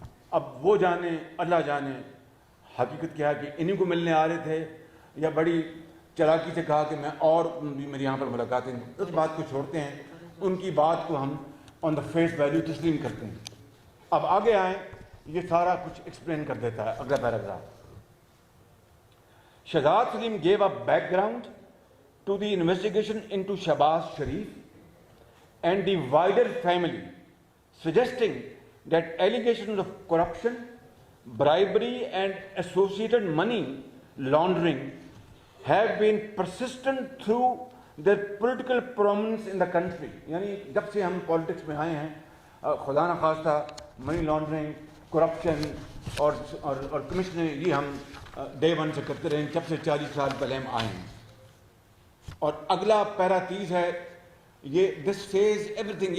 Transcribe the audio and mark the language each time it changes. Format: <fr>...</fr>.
<ur>اب وہ جانے اللہ جانے حقیقت کیا ہے کہ انہیں کو ملنے آ رہے تھے یا بڑی چلاکی سے کہا کہ میں اور بھی میری یہاں پر ملاقاتیں. اس بات کو چھوڑتے ہیں, ان کی بات کو ہم</ur> <en>on the face value</en> <ur>تسلیم کرتے ہیں. اب آگے آئیں, یہ سارا کچھ ایکسپلین کر دیتا ہے اگلا paragraph.</ur> <en>Shahzad Salim gave a background to the investigation into Shahbaz Sharif and the wider family, suggesting that allegations of corruption, bribery and associated money laundering have been persistent through their political prominence in the country.</en> <ur>یعنی جب سے ہم politics میں آئے ہیں خدا نہ خواستہ money laundering, corruption اور کمیشن, یہ ہم ڈے 1 سے کرتے رہے جب سے 40 سال پہلے ہم آئے ہیں. اور اگلا پیرا 30 ہے. یہ</ur> <en>This Cs every thing.</en>